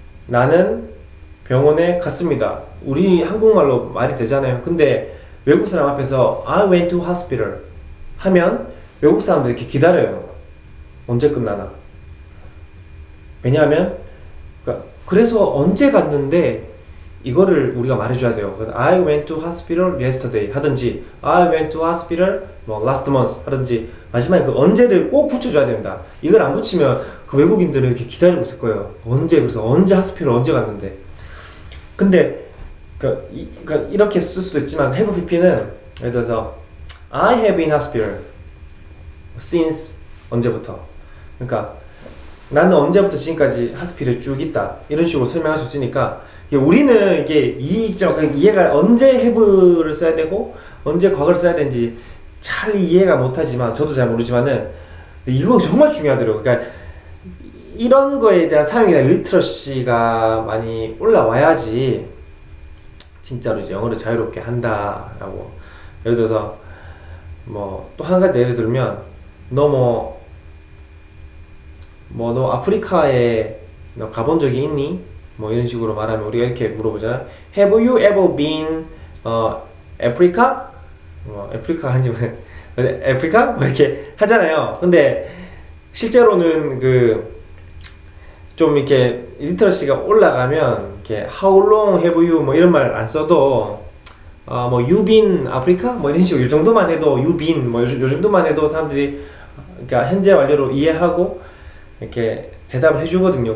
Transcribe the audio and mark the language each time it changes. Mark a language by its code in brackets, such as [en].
[ko] 나는 병원에 갔습니다. 우리 한국말로 말이 되잖아요. 근데 외국 사람 앞에서 [en] I went to hospital [ko] 하면 외국 사람들이 이렇게 기다려요. 언제 끝나나. 왜냐하면 그래서 언제 갔는데 이거를 우리가 말해줘야 돼요. 그래서 [en] I went to hospital yesterday [ko] 하든지 [en] I went to hospital [ko] 뭐 [en] last month [ko] 하든지 마지막에 그 언제를 꼭 붙여줘야 됩니다. 이걸 안 붙이면 그 외국인들은 이렇게 기다리고 있을 거예요. 그래서 언제 hospital 언제 갔는데. 근데 이렇게 쓸 수도 있지만 [en] have pp [ko] 는 예를 들어서 [en] I have been hospital since [ko] 언제부터. 그러니까 나는 언제부터 지금까지 하스피를 쭉 있다 이런 식으로 설명할 수 있으니까 우리는 이게 이해가 언제 have를 써야 되고 언제 과거를 써야 되는지 잘 이해가 못하지만 저도 잘 모르지만은 이거 정말 중요하더라고요. 그러니까 이런 거에 대한 사용에 대한 리터러시가 많이 올라와야지 진짜로 이제 영어를 자유롭게 한다라고. 예를 들어서 뭐 또 한 가지 예를 들면 너 아프리카에 너 가본 적이 있니? 뭐 이런 식으로 말하면 우리가 이렇게 물어보잖아. [en] Have you ever been Africa? [ko] 아프리카 한지만 아프리카? 뭐 이렇게 하잖아요. 근데 실제로는 좀 이렇게 리터러시가 올라가면 이렇게 [en] How long have you? [ko] 뭐 이런 말 안 써도 뭐 [en] You been Africa? [ko] 뭐 이런 식으로 요 정도만 해도 [en] You been [ko] 뭐 요 정도만 해도 사람들이 그러니까 현재 완료로 이해하고 이렇게 대답을 해주거든요.